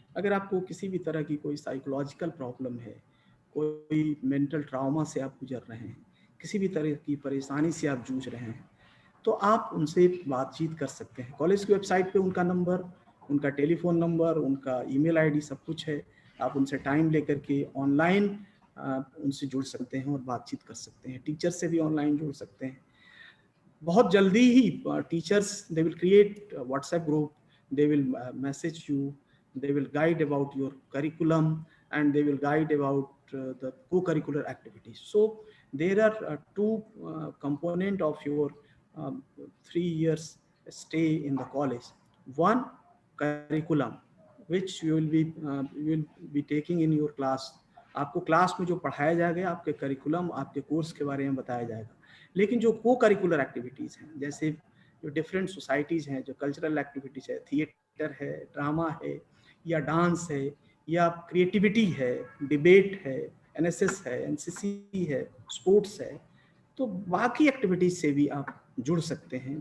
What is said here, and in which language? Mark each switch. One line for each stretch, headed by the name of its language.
Hindi: अगर आपको किसी भी तरह की कोई साइकोलॉजिकल प्रॉब्लम है, कोई मेंटल ट्रॉमा से आप गुजर रहे हैं, किसी भी तरह की परेशानी से आप जूझ रहे हैं, तो आप उनसे बातचीत कर सकते हैं। कॉलेज की वेबसाइट पे उनका नंबर, उनका टेलीफोन नंबर, उनका ईमेल आईडी सब कुछ है। आप उनसे टाइम लेकर के ऑनलाइन उनसे जुड़ सकते हैं और बातचीत कर सकते हैं। टीचर से भी ऑनलाइन जुड़ सकते हैं। बहुत जल्दी ही
English: Teachers they will create WhatsApp group, they will message you, they will guide about your curriculum, and they will guide about the co-curricular activities. So there are two component of your 3 years stay in the college. One, curriculum, which you will be taking in your class.
Hindi: आपको class में जो पढ़ाया जाएगा, आपके curriculum, आपके course के बारे में बताया जाएगा। लेकिन जो को करिकुलर एक्टिविटीज़ हैं, जैसे जो डिफरेंट सोसाइटीज़ हैं, जो कल्चरल एक्टिविटीज़ है, थिएटर है, ड्रामा है, या डांस है, या क्रिएटिविटी है, डिबेट है, एनएसएस है, एनसीसी है, स्पोर्ट्स है, तो बाकी एक्टिविटीज़ से भी आप जुड़ सकते हैं।